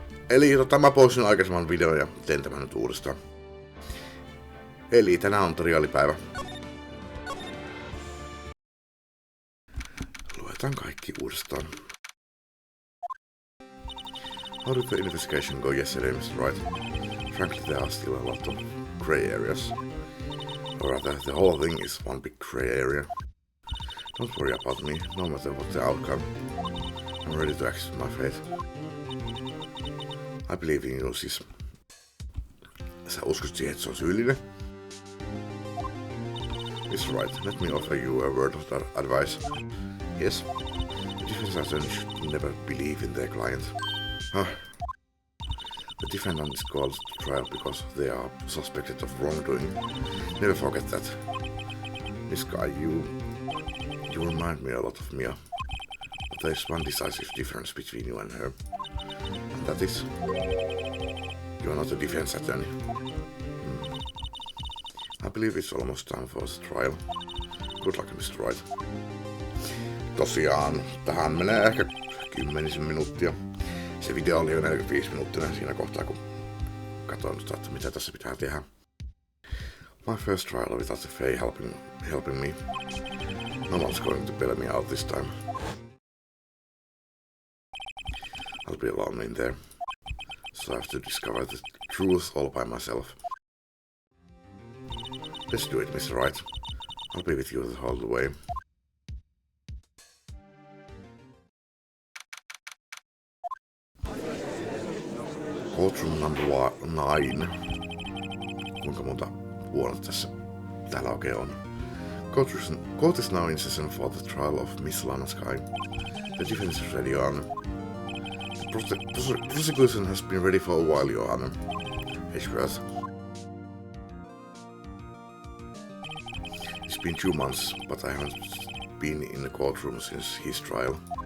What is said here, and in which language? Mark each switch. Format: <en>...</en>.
<fi>Eli mä poistin aikaisemman videon ja teen tämän nyt uudestaan. Eli tänään on triaalipäivä. Luetaan kaikki uudestaan.</fi> <en>How did the investigation go yesterday, Mr. Wright? Frankly, there are still a lot of grey areas. Or rather, the whole thing is one big grey area. Don't worry about me, no matter what the outcome. I'm ready to accept my fate. I believe in you, siis.</en> <fi>Sä uskot siihen, että se on syyllinen?</fi> <en>Mr. Wright, let me offer you a word of advice. Yes? The defense attorney should never believe in their client. The defendant is called to trial because they are suspected of wrongdoing. Never forget that. This guy, you remind me a lot of Mia. But there's one decisive difference between you and her. And that is, you are not a defense attorney. I believe it's almost time for the trial. Good luck, Mr. Wright.</en> <fi>Tosiaan, tähän menee ehkä 10 minuuttia. Se video oli jo 45 minuuttinen siinä kohtaa, kun katsoin, että mitä tässä pitää tehdä.</fi> <en>My first trial without the Fae helping me. No one's going to bail me out this time. I'll be alone in there, so I have to discover the truth all by myself. Let's do it, Mr. Wright. I'll be with you the whole way. Courtroom number 9.</en> <fi>Kuinka monta vuotta tässä täällä oikein on?</fi> <en>Court is now in session for the trial of Miss Lana Sky. The defense is ready, Your Honor. The prosecution has been ready for a while, Your Honor. Ashworth. It's been 2 months, but I haven't been in the courtroom since his trial.</en>